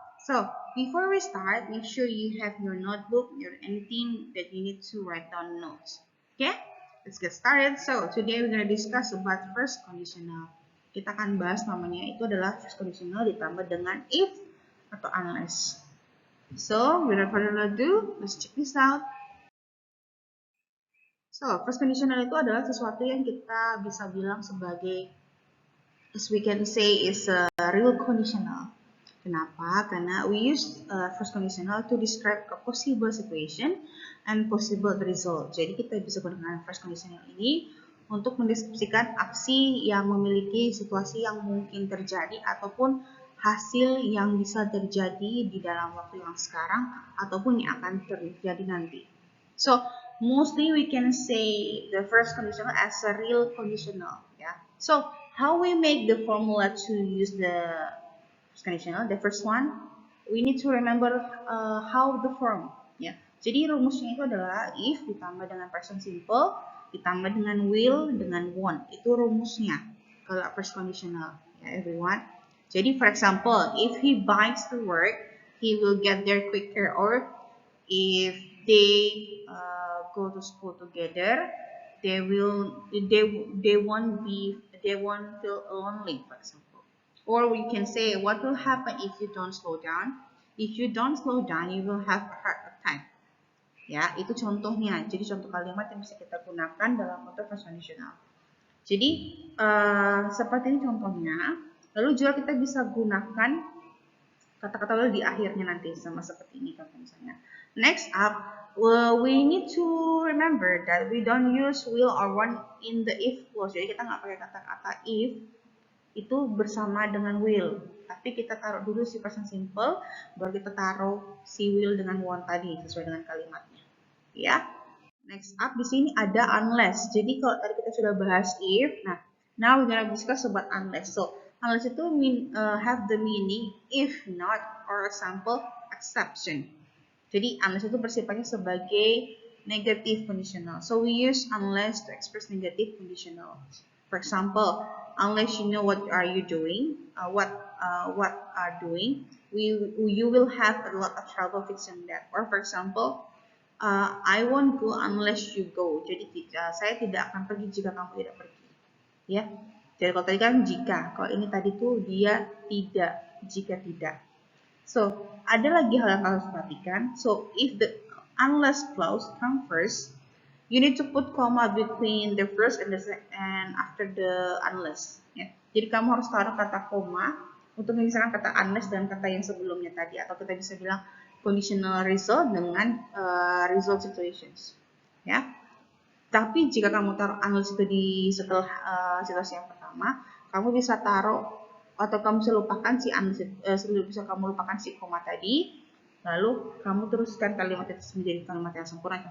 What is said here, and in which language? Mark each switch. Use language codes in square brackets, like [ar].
[en] So, before we start, make sure you have your notebook or anything that you need to write down notes. Okay, let's get started. So, today we're going to discuss about first conditional. [id] Kita akan bahas namanya itu adalah first conditional ditambah dengan if atau unless. [en] So, without further ado, let's check this out. [id] So, first conditional itu adalah sesuatu yang kita bisa bilang sebagai, [en] as we can say, is a real conditional. [id] Kenapa? [en] Karena we use first conditional to describe a possible situation and possible result. [id] Jadi kita bisa gunakan first conditional ini untuk mendeskripsikan aksi yang memiliki situasi yang mungkin terjadi ataupun hasil yang bisa terjadi di dalam waktu yang sekarang ataupun yang akan terjadi nanti. [en] So, mostly we can say the first conditional as a real conditional. Yeah. So, how we make the formula to use the first conditional? The first one, we need to remember how the form. Yeah. [id] Jadi rumusnya itu adalah if ditambah dengan present simple ditambah dengan will dengan want. Itu rumusnya kalau first conditional. Ya, everyone. [en] Jadi for example, if he bikes to work, he will get there quicker. Or if they go to school together, they won't feel lonely, for example. Or we can say, what will happen if you don't slow down? If you don't slow down, you will have a heart attack. [id] Ya, itu contohnya. Jadi contoh kalimat yang bisa kita gunakan dalam bentuk first conditional. Jadi seperti ini contohnya. Lalu juga kita bisa gunakan kata-kata will di akhirnya nanti sama seperti ini contoh misalnya. [en] Next up, we need to remember that we don't use will or want in the if clause. [id] Jadi kita nggak pakai kata-kata if itu bersama dengan will, tapi kita taruh dulu si present simple, baru kita taruh si will dengan want tadi sesuai dengan kalimatnya. Ya. [en] Next up [id] di sini ada unless. Jadi kalau tadi kita sudah bahas if, nah [en] now we're gonna discuss about unless. So unless itu have the meaning if not or example exception. [id] Jadi unless itu bersifatnya sebagai negative conditional. [en] So we use unless to express negative conditional. For example, unless you know what are you doing, what are doing, you will have a lot of trouble fixing that. Or for example, I won't go unless you go. [id] Jadi saya tidak akan pergi jika kamu tidak pergi. Ya. Jadi kalau tadi kan jika, kalau ini tadi tuh dia tidak, jika tidak. So, ada lagi hal yang harus perhatikan. [en] So, if the unless clause come first, you need to put comma between the first and after the unless. [id] Ya. Jadi kamu harus taruh kata koma untuk memisahkan kata unless dan kata yang sebelumnya tadi, atau kita bisa bilang conditional result dengan result situations. Ya. Tapi jika kamu taruh unless itu di setelah situasi yang pertama, kamu bisa taruh atau kamu bisa lupakan si bisa kamu lupakan si koma tadi, lalu kamu teruskan kalimat itu menjadi kalimat yang sempurna.